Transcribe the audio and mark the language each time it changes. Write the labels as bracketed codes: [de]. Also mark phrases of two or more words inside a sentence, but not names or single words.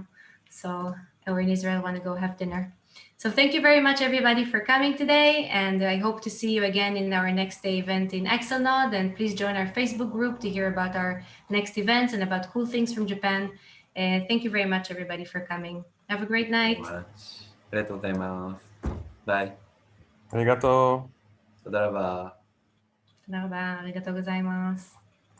[en] So, or in Israel, want to go have dinner. So thank you very much, everybody, for coming today. And I hope to see you again in our next day event in Axelnode. And please join our Facebook group to hear about our next events and about cool things from Japan. Thank you very much, everybody, for coming. Have a great night. Bye. [ja] ありがとう。 [he] תודה רבה. תודה רבה, [ja] ありがとうございます.